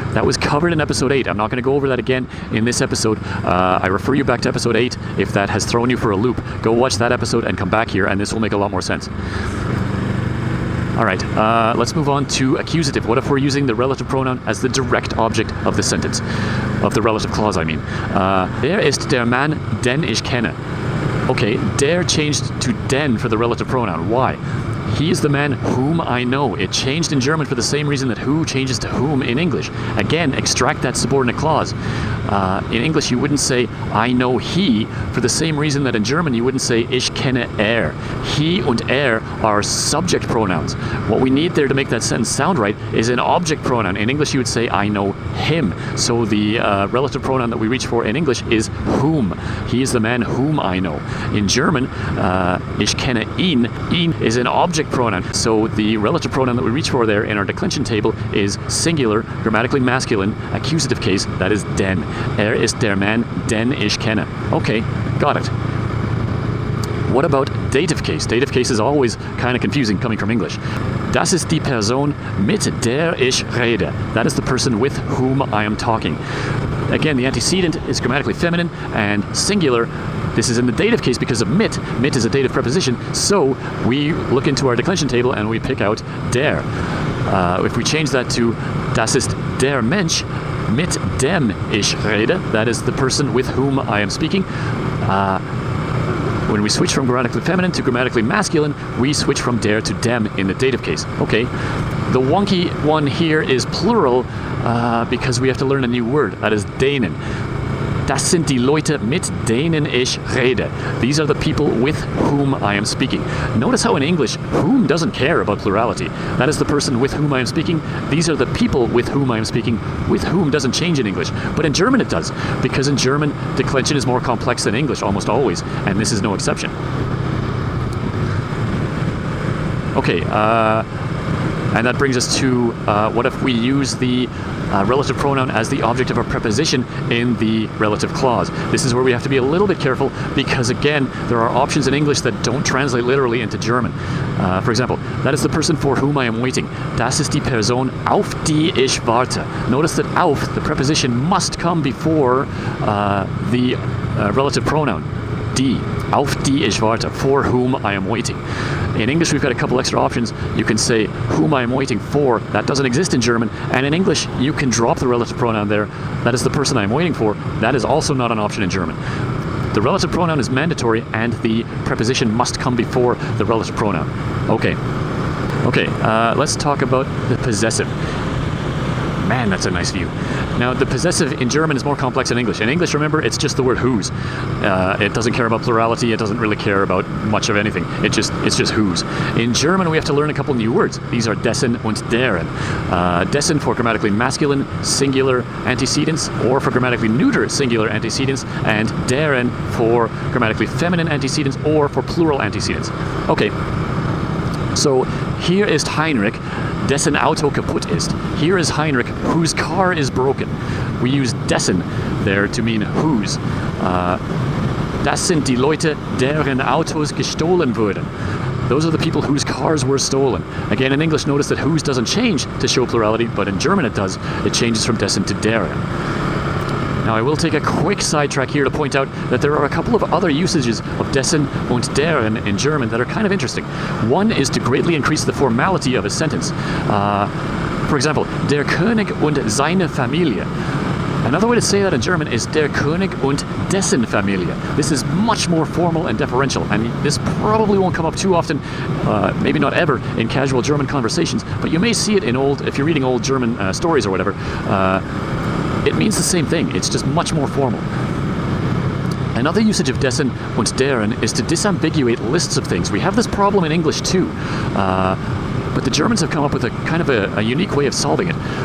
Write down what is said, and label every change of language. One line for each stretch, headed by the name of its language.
English: That was covered in episode 8. I'm not going to go over that again in this episode. I refer you back to episode 8. If that has thrown you for a loop, go watch that episode and come back here, and this will make a lot more sense. All right, let's move on to accusative. What if we're using the relative pronoun as the direct object of the sentence? Of the relative clause, I mean.
German: Der ist der Mann, den ich kenne.
English: Okay, der changed to den for the relative pronoun. Why? He is the man whom I know. It changed in German for the same reason that who changes to whom in English. Again, extract that subordinate clause. In English, you wouldn't say, I know he, for the same reason that in German you wouldn't say,
German: ich kenne er.
English: He und er are subject pronouns. What we need there to make that sentence sound right is an object pronoun. In English, you would say, I know him. So the relative pronoun that we reach for in English is whom. He is the man whom I know. In German,
German: ich kenne ihn.
English: Ihn is an object pronoun. So the relative pronoun that we reach for there in our declension table is singular, grammatically masculine, accusative case, that is den.
German: Er ist der Mann, den ich kenne.
English: Okay, got it. What about dative case? Dative case is always kind of confusing coming from English.
German: Das ist die Person, mit der ich rede.
English: That is the person with whom I am talking. Again, the antecedent is grammatically feminine and singular. This is in the dative case because of mit. Mit is a dative preposition, so we look into our declension table and we pick out der. If we change that to
German: das ist der Mensch, mit dem ich rede,
English: that is the person with whom I am speaking. When we switch from grammatically feminine to grammatically masculine, we switch from der to dem in the dative case. Okay, the wonky one here is plural because we have to learn a new word, that is denen.
German: Das sind die Leute, mit denen ich rede.
English: These are the people with whom I am speaking. Notice how in English, whom doesn't care about plurality. That is the person with whom I am speaking. These are the people with whom I am speaking. With whom doesn't change in English. But in German it does. Because in German, declension is more complex than English, almost always. And this is no exception. Okay, And that brings us to what if we use the relative pronoun as the object of a preposition in the relative clause. This is where we have to be a little bit careful because, again, there are options in English that don't translate literally into German. For example, that is the person for whom I am waiting.
German: Das ist die Person, auf die ich warte.
English: Notice that auf, the preposition, must come before the relative pronoun.
German: Die, auf die ich warte,
English: for whom I am waiting. In English, we've got a couple extra options. You can say whom I am waiting for. That doesn't exist in German. And in English, you can drop the relative pronoun there. That is the person I am waiting for. That is also not an option in German. The relative pronoun is mandatory, and the preposition must come before the relative pronoun. Okay, let's talk about the possessive. Man, that's a nice view. Now, the possessive in German is more complex than English. In English, remember, it's just the word whose. It doesn't care about plurality. It doesn't really care about much of anything. It's just whose. In German, we have to learn a couple new words. These are dessen und deren. Dessen for grammatically masculine, singular antecedents, or for grammatically neuter, singular antecedents, and deren for grammatically feminine antecedents, or for plural antecedents. Okay, so
German: hier ist Heinrich, dessen Auto kaputt ist.
English: Here is Heinrich, whose car is broken. We use dessen there to mean whose.
German: Das sind die Leute, deren Autos gestohlen wurden.
English: Those are the people whose cars were stolen. Again, in English, notice that whose doesn't change to show plurality, but in German it does. It changes from dessen to deren. Now, I will take a quick sidetrack here to point out that there are a couple of other usages of dessen und deren in German that are kind of interesting. One is to greatly increase the formality of a sentence. For example,
German: der König und seine Familie.
English: Another way to say that in German is
German: der König und dessen Familie.
English: This is much more formal and deferential, and this probably won't come up too often, maybe not ever, in casual German conversations, but you may see it in if you're reading old German stories or whatever. It means the same thing, it's just much more formal. Another usage of dessen und deren is to disambiguate lists of things. We have this problem in English too, but the Germans have come up with a kind of a unique way of solving it.